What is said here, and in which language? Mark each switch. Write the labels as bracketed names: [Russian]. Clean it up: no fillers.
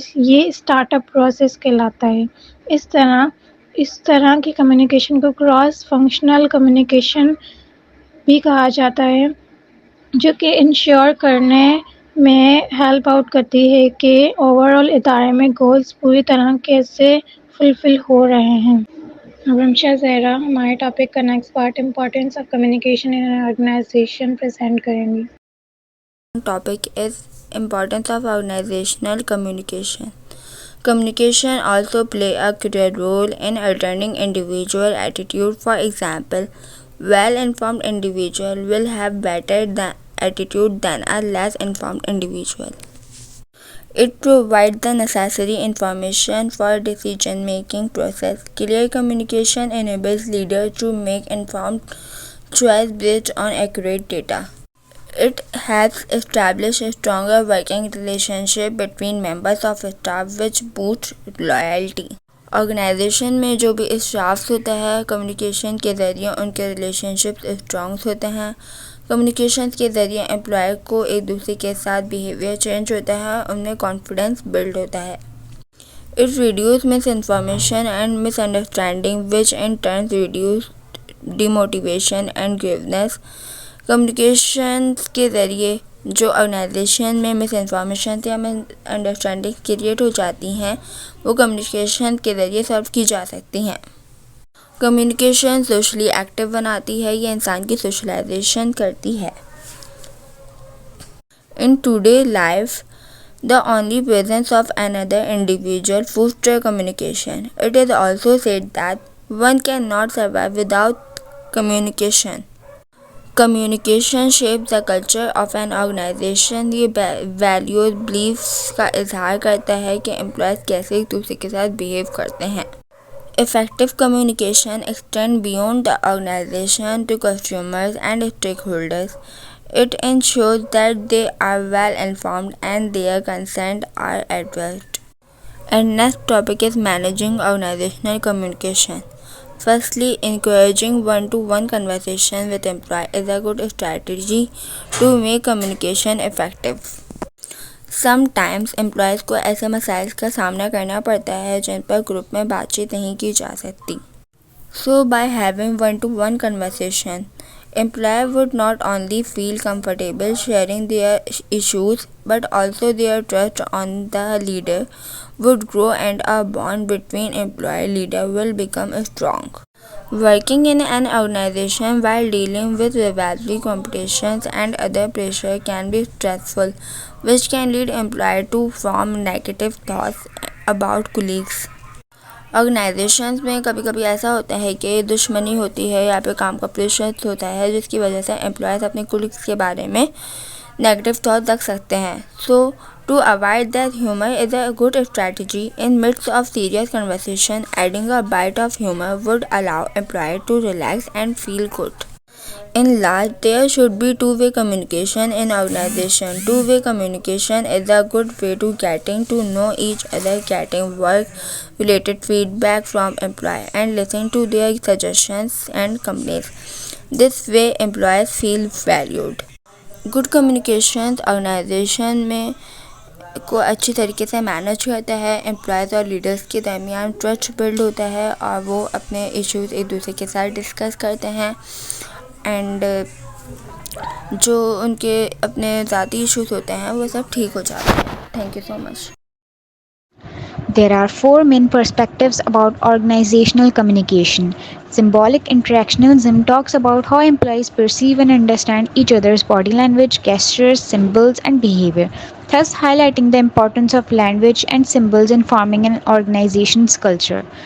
[Urdu] یہ start up process کہلاتا ہے. اس طرح کی کمیونیکیشن کو کراس فنکشنل کمیونیکیشن بھی کہا جاتا ہے جو کہ انشور کرنے میں ہیلپ آؤٹ کرتی ہے کہ اوور آل ادارے میں گولز پوری طرح کیسے فلفل ہو رہے ہیں. رمشا زہرا ہمارے ٹاپک کا next part importance of communication in an organization present کریں گی. [English] Topic is importance of organizational communication. Communication also play a crucial role in altering individual attitude. For example, well-informed individual will have better attitude than a less informed individual. It provides the necessary information for decision-making process. Clear communication enables leaders to make informed choices based on accurate data. It helps establish a stronger working relationship between members of staff which boosts loyalty. [Urdu] Organization میں جو بھی staff ہوتا ہے communication کے ذریعے ان کے relation شپ strong ہوتے ہیں. کمیونیکیشن کے ذریعے امپلائی کو ایک دوسرے کے ساتھ بیہیویئر چینج ہوتا ہے ان میں کانفیڈنس بلڈ ہوتا ہے. [English] It reduces misinformation and misunderstanding which in turns reduces demotivation and grievances. [Urdu] Communication کے ذریعے جو آرگنائزیشن میں مس انفارمیشن یا مس انڈرسٹینڈنگ کریٹ ہو جاتی ہیں وہ کمیونیکیشن کے ذریعے سالو کی جا سکتی ہیں. کمیونیکیشن سوشلی ایکٹیو بناتی ہے یہ انسان کی سوشلائزیشن کرتی ہے. [English] In today life the only presence of another individual fosters communication. It is also said that one cannot survive without communication. Communication shapes the culture of an organization. [Urdu] یہ values beliefs کا اظہار کرتا ہے کہ امپلائیز کیسے ایک دوسرے کے ساتھ بہیو کرتے ہیں. [English] Effective communication extends beyond the organization to consumers and stakeholders. It ensures that they are well informed and their concerns are addressed. And next topic is managing organizational communication. Firstly, encouraging one-to-one conversation with employees is a good strategy to make communication effective. Sometimes employees [Urdu] کو ایسے مسائل کا سامنا کرنا پڑتا ہے جن پر group میں بات چیت نہیں کی جا سکتی. [English] So by having one-to-one conversation, employees would not only feel comfortable sharing their issues but also their trust on the leader would grow and a bond between employee and leader will become strong. Working in an organization while dealing with rivalry, competitions, and other pressure can be stressful, which can lead employees to form negative thoughts about colleagues. [Urdu] Organisations میں کبھی کبھی ایسا ہوتا ہے کہ دشمنی ہوتی ہے یا پھر کام کا پریشر ہوتا ہے، جس کی وجہ سے امپلائیز اپنے کولیگس کے بارے میں نیگیٹو تھاٹ رکھ سکتے ہیں. [English] So to avoid that humour is a good strategy in midst of serious conversation. Adding a bite of humour would allow employees to relax and feel good. In large, there should be two-way communication in organization. Two-way communication is a good way to getting to know each other, getting work-related feedback from employees, and listening to their suggestions and complaints. This way, employees feel valued. [Urdu] Good communication organization میں کو اچھی طریقے سے manage کرتا ہے. Employees اور leaders کے درمیان ٹرسٹ بلڈ ہوتا ہے اور وہ اپنے ایشوز ایک دوسرے کے ساتھ ڈسکس کرتے ہیں، اینڈ جو ان کے اپنے ذاتی ایشوز ہوتے ہیں وہ سب ٹھیک ہو جاتے ہیں. [English] Thank you so much. There are four main perspectives about organizational communication. Symbolic interactionism talks about how employees perceive and understand each other's body language, gestures, symbols, and behavior, thus highlighting the importance of language and symbols in forming an organization's culture.